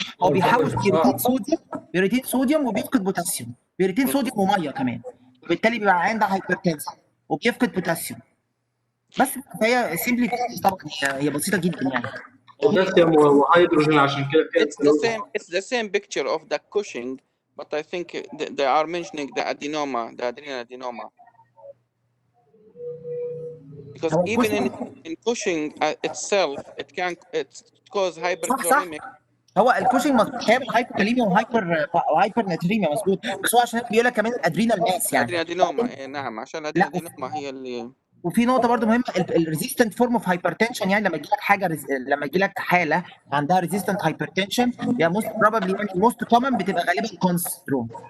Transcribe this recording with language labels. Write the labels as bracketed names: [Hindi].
[Arabic] هو بيحاول بيريتين صوديوم وبيفقد بوتاسيوم، بيريتين صوديوم وميه كمان، وبالتالي بيبقى عنده هايبرتنسن وبيفقد بوتاسيوم. بس فهي سيمبلي طبعا هي بسيطه جدا يعني. بوتاسيوم وهيدروجين عشان كده [English] It's the same picture of the Cushing, but I think they are mentioning the adenoma, the adrenal adenoma. Because even in Cushing itself, it can cause hyperchloremic. [Arabic] هو الكوشنج هيعمل هايبوكاليميا وهايبر ناتريميا مظبوط، بس هو عشان بيقول لك كمان الادرينال ماس يعني. الادينوما نعم، عشان الادينوما هي اللي. وفي نقطه برضو مهمه، الريزيستنت فورم اوف هايبرتنشن، يعني لما يجي لك حاجه لما يجي لك حاله عندها ريزيستنت هايبرتنشن يعني موست بروبابلي يعني موست كومن بتبقى غالبا كونستروم.